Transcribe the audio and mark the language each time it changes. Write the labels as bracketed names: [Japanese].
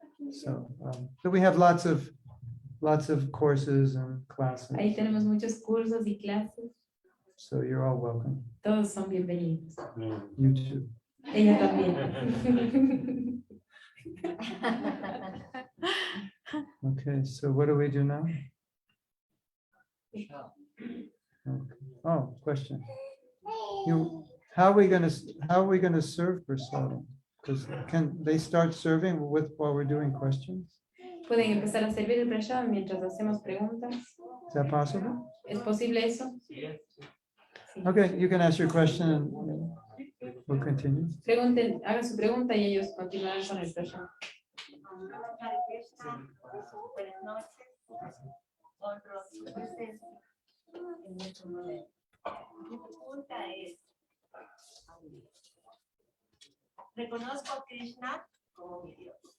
[English] So we have lots of courses and classes. [Spanish] Ahí tenemos muchos cursos y clases. [English] So you're all welcome. [Spanish] Todos son bienvenidos. [English] You too. [Spanish] Ella también. [English] Okay, so what do we do now? Okay. Oh, question. How are we gonna serve Prasad? Because can they start serving while we're doing questions? [Spanish] Pueden empezar a servir el prashad mientras hacemos preguntas. [English] Is that possible? [Spanish] ¿Es posible eso? Sí. [English] Okay, you can ask your question and we'll continue. [Spanish] Pregunten, hagan su pregunta y ellos continuarán con el prashad. Hare Krishna, buenas noches. Honro su presencia en nuestro momento. Mi pregunta es, reconozco a Krishna como mi Dios.